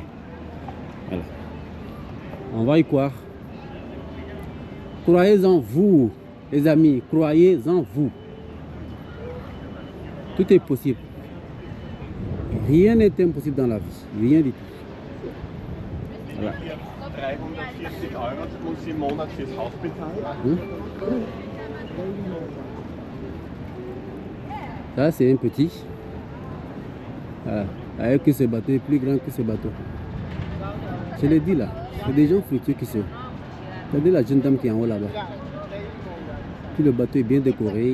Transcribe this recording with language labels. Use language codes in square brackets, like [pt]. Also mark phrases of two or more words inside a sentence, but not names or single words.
[fr] Voilà. On va y croire. Croyez en vous, les amis, croyez en vous. Tout est possible. Rien n'est impossible dans la vie. Rien du tout. Voilà. [de] 340 € muss ich im Monat fürs Haus bezahlen. [fr] Ça c'est un petit. Voilà. Avec que ce bateau est plus grand que ce bateau. Je l'ai dit là. C'est des gens fructueux qui sont. Regardez la jeune dame qui est en haut là-bas. Puis le bateau est bien décoré.